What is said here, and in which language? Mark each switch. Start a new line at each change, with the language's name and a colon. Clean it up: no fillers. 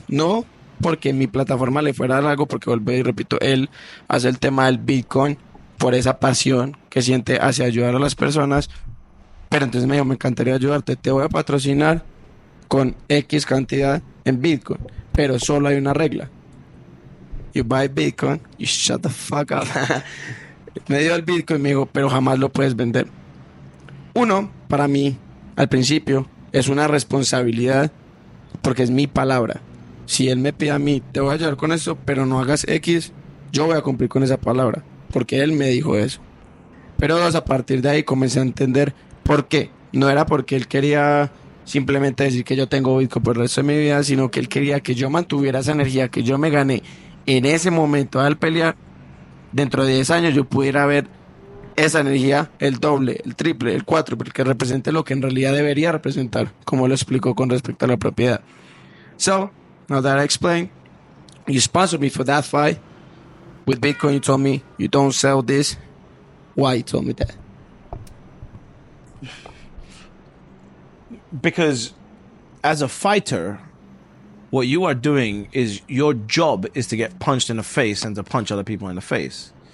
Spanish: No porque mi plataforma le fuera algo, porque vuelvo y repito, él hace el tema del Bitcoin por esa pasión que siente hacia ayudar a las personas. Pero entonces me dijo, me encantaría ayudarte, te voy a patrocinar con X cantidad en Bitcoin, pero solo hay una regla.
English: You buy Bitcoin, you shut the fuck up.
Spanish: Me dio el Bitcoin y me dijo, pero jamás lo puedes vender. Uno, para mí, al principio, es una responsabilidad porque es mi palabra. Si él me pide a mí, te voy a ayudar con eso, pero no hagas X, yo voy a cumplir con esa palabra, porque él me dijo eso. Pero a partir de ahí comencé a entender por qué. No era porque él quería simplemente decir que yo tengo Bitcoin por el resto de mi vida, sino que él quería que yo mantuviera esa energía que yo me gané en ese momento al pelear. Dentro de 10 años yo pudiera ver esa energía, el doble, el triple, el cuádruple, que represente lo que en realidad debería representar, como lo explicó con respecto a la propiedad.
English: So, now that I explained, you sponsored me for that fight. With Bitcoin, you told me you don't sell this. Why you told me that? Because as a fighter, what you are doing is your job is to get punched in the face and to punch other people in the face.